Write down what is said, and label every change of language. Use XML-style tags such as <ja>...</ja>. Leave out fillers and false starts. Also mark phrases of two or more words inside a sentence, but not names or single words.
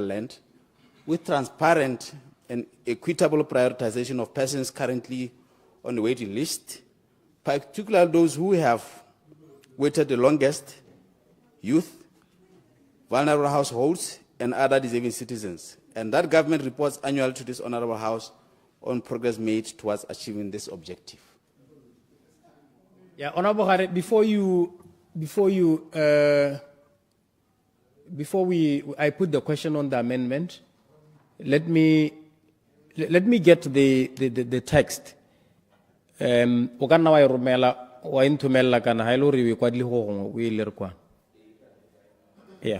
<en>land, with transparent and equitable prioritization of persons currently on the waiting list, particularly those who have waited the longest, youth, vulnerable households, and other deserving citizens, and that government reports annually to this honorable house on progress made towards achieving this objective. Yeah, Honorable Khari, I put the question on the amendment. Let me get the text.</en> <tn>O ka nna wa e romela wa e nthomella kana ha e le hore o e kwadile go gongwe o e le re kwa.</tn> <en>Yeah.</en>